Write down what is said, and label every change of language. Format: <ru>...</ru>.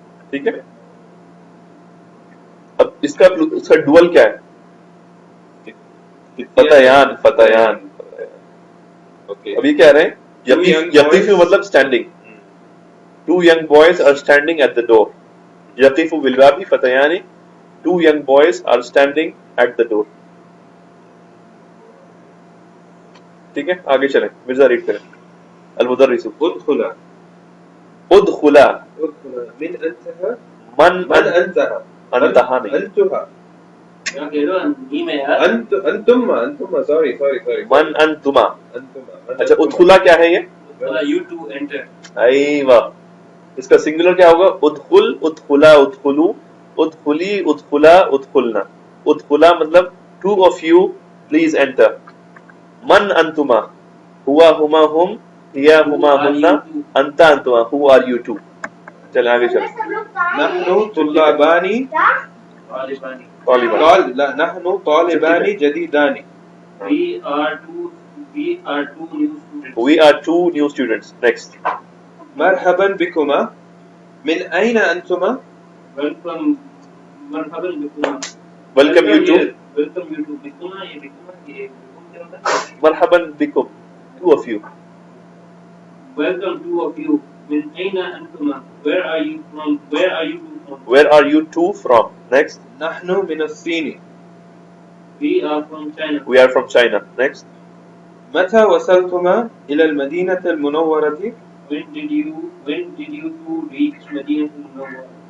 <ur>ٹھیک ہے. اب اس کا ڈوئل کیا ہے؟</ur> <ar>فتیان فتیان.</ar> <en>Okay.</en> <ur>ابھی کہہ رہے ہیں یقیفو مطلب standing.</ur> <en>Two young boys are standing at the door.</en> <ar>یقیفو بالبابی فتیان.</ar> <en>Two young boys are standing at the door.</en> <ur>ٹھیک ہے آگے چلیں. مرزا ریڈ کریں.</ur> <ar>المدرس ادخلا ادخلا من انتہا من من انتہا</ar> <ur>انتہا نہیں</ur> <ar>انتہا</ar> <ur>کیا کہہ رہے ہو نیم ہے یار.</ur> <ar>انتما sorry من انتما. انتما.</ar> <ur>اچھا ادخلا کیا ہے یہ؟</ur> <en>you to enter.</en> <ur>ایوہ اس کا سنگولر کیا ہوگا؟</ur> <ar>ادخل ادخلا ادخلو ادخلی ادخلا ادخلنا.</ar> <en>ادخلا مطلب two of you please enter.</en> <ar>من انتما ہوا ہما ہم ہیا ہما ہننا انتا انتما</ar> <en>who are you two.</en> <ur>چلیں آگے چلیں.</ur> <ar>نحن طلابانی طالبانی. نحن طالبانی جدیدانی.</ar> <en>we are two new students. We are two new students. Next.</en> <ar>مرحبا بكما من أين أنتما؟ welcome. مرحبا بكم.</ar> <en>Welcome you two. welcome you to.</en> <ur>بكما یہ بكما یہ بكم کیا ہوتا ہے؟</ur> <ar>مرحبا بكم</ar> <en>two of you. welcome two of you.</en> <ar>من أين أنتما.</ar> <en>where are you from? where are you two from? Where are you two from? Next.</en> <ar>نحن من الصين.</ar> <en>we are from China. We are from China. Next.</en> <ar>متى وصلتما إلى المدينة المنورة؟</ar> <en>when did you two reach Medina al-Munawwara?</en>